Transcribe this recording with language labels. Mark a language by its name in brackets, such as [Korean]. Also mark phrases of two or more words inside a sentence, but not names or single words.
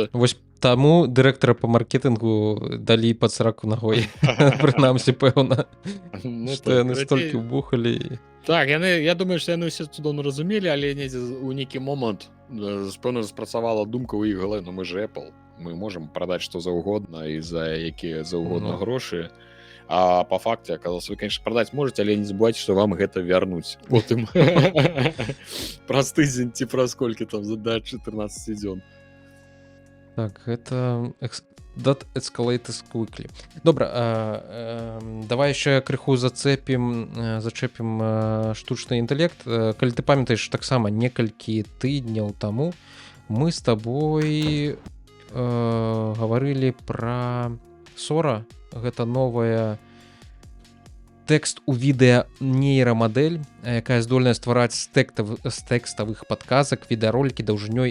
[Belarusian] вось таму дырэктара [Russian] по маркетингу [Belarusian] далі пад сраку ногой прынамсі пэўна што яны столькі ўбухалі так яны я думаю што яны ўсе цудоўна разумелі але недзе у нейкі момант пэўна спрацавала думка ў іх галэ ну мы же Apple мы можам прадаць што заўгодна і за якія заўгодна грошы а по факце аказалось [Russian] вы конечно [Belarusian] прадаць можете але не забывайте [Russian] что вам [Belarusian] гэта вярнуць потым праз тыдзень ці праз колькі там за 14 дзён так гэта [English] that escalates quickly [Belarusian] добра давай яшчэ крыху зачэпім штучны інтэлект калі ты памятаеш таксама некалькі тыдняў таму мы з табой гаварылі пра Сора гэта новая тэкст у відэа нейрамадэль якая здольная ствараць з тэкставых падказак відэаролікі даўжынёй